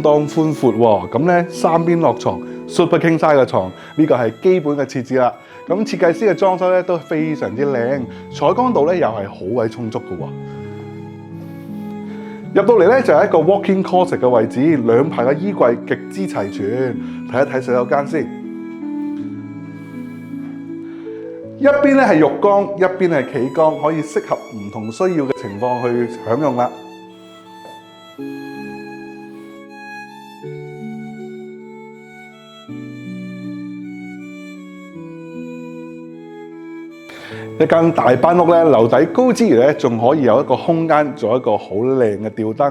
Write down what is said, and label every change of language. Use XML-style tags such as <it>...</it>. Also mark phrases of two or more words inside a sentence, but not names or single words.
<yue>當寬闊喎，咁咧3邊落床</yue> <en>Super King Size</en> <yue>嘅床，呢個係基本嘅設置啦。咁設計師嘅裝修咧都非常之靚，採光度咧又係好鬼充足嘅喎。入到嚟咧就係一個</yue> <en>walk-in closet</en> <yue>嘅位置，兩排嘅衣櫃極之齊全。睇一睇洗手間先，一邊咧係浴缸，一邊係企缸，可以適合唔同需要嘅情況去享用啦。一間大班屋咧，樓底高之餘咧，仲可以有一個空間做一個好靚嘅吊燈。</yue>